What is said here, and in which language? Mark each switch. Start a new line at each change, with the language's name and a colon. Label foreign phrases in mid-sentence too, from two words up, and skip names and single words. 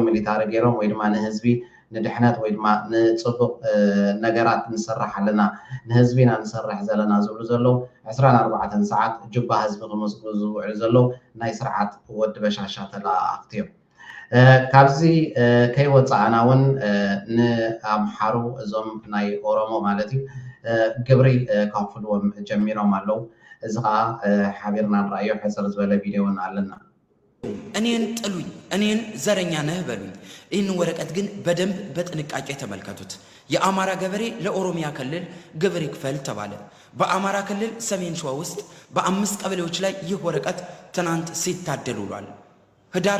Tigrinya: ሚሊታሪ ገይሮም ወይ ድማ ንህዝቢ ንድሕነት ወይ ድማ ንፅቡቅ ነገራት ንሰርሕ ኣለና ንህዝቢና ንሰርሕ ዘለና ዝብሉ ዘለው 24 ሰዓት ጅባ ህዝቢ ክመስሉ ዝውዕሉ ዘለው ናይ ስርዓት ወዲ በሻሻ ተላኣኽቲ እዮም ካብዚ ከይወፃእና እውን ንኣምሓሩ እዞም ናይ ኦሮሞ ማለት እዩ ግብሪ ከፍልዎም ጀሚሮም ኣለው እዚ ከዓ ሓቢርና ንራእዮ ሕፅር ዝበለ ቪድዮን ኣለና
Amharic: እኔን ጥሉኝ እኔን ዘረኛ ነህ በሉኝ ይህን ወረቀት ግን በደንብ በጥንቃቄ ተመልከቱት የአማራ ገበሬ ለኦሮሚያ ክልል ግብር ይክፈል ተባለ በአማራ ክልል ሰሜን ሸዋ ውስጥ በ5 ቀበሌዎች ላይ ይህ ወረቀት ትናንት ሲታደል ውሏል ህዳር